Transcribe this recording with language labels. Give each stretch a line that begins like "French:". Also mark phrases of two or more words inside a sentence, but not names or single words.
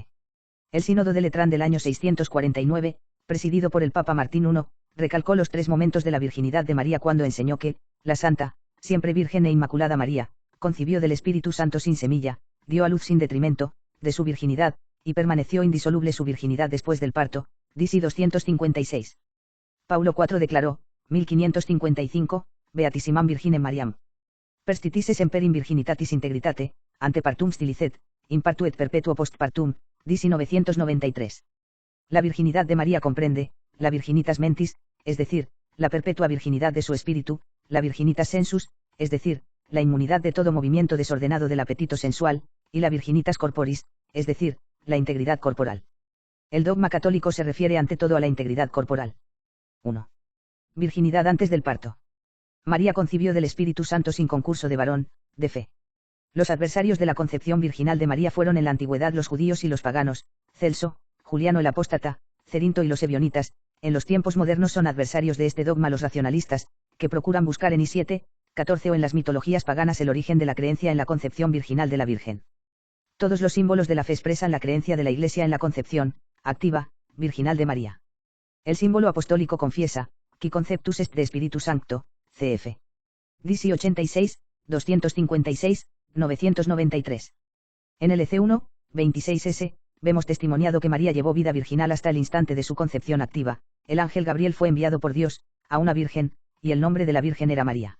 Spanish: El Sínodo de Letrán del año 649, presidido por el Papa Martín I, recalcó los 3 momentos de la virginidad de María cuando enseñó que, la Santa, siempre Virgen e Inmaculada María, concibió del Espíritu Santo sin semilla, dio a luz sin detrimento, de su virginidad, y permaneció indisoluble su virginidad después del parto, disi 256. Paulo IV declaró, 1555,
Latin: Beatissimam Virginem Mariam. Perstitisse semper in virginitatis integritate, ante partum stilicet, in partu et perpetuo post partum,
Spanish: disi 993. La virginidad de María comprende, la
Latin: virginitas mentis,
Spanish: es decir, la perpetua virginidad de su espíritu, la
Latin: virginitas sensus,
Spanish: es decir, la inmunidad de todo movimiento desordenado del apetito sensual, y la
Latin: virginitas corporis,
Spanish: es decir, la integridad corporal. El dogma católico se refiere ante todo a la integridad corporal. 1. Virginidad antes del parto. María concibió del Espíritu Santo sin concurso de varón, de fe. Los adversarios de la concepción virginal de María fueron en la antigüedad los judíos y los paganos, Celso, Juliano el Apóstata, Cerinto y los ebionitas. En los tiempos modernos son adversarios de este dogma los racionalistas, que procuran buscar en I7, 14 o en las mitologías paganas el origen de la creencia en la concepción virginal de la Virgen. Todos los símbolos de la fe expresan la creencia de la Iglesia en la concepción, activa, virginal de María. El símbolo apostólico confiesa,
Latin: qui conceptus est de Spiritu Sancto, cf.
Spanish: Disi 86, 256, 993. En el EC1, 26s, vemos testimoniado que María llevó vida virginal hasta el instante de su concepción activa. El ángel Gabriel fue enviado por Dios, a una virgen, y el nombre de la virgen era María.